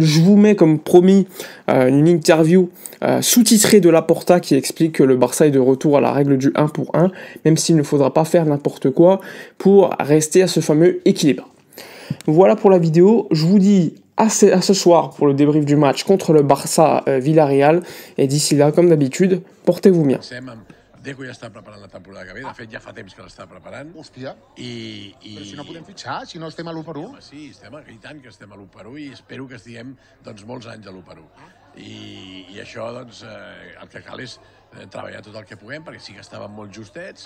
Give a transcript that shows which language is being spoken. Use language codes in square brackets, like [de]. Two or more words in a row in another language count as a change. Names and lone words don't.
[fr] Je vous mets comme promis une interview sous-titrée de Laporta qui explique que le Barça est de retour à la règle du 1 pour 1, même s'il ne faudra pas faire n'importe quoi pour rester à ce fameux équilibre. Voilà pour la vidéo, je vous dis à ce soir pour le débrief du match contre le Barça Villarreal, et d'ici là, comme d'habitude, portez-vous bien. [ca] Deco ja està preparant la temporada que ve, de fet ja fa temps que l'està preparant. Hòstia, però si no podem fitxar, si no estem a l'1-1. Home, sí, i tant que estem a l'1-1 i espero que estiguem doncs, molts anys a l'1-1. I això, doncs, el que cal és treballar tot el que puguem, perquè sí que estàvem molt justets.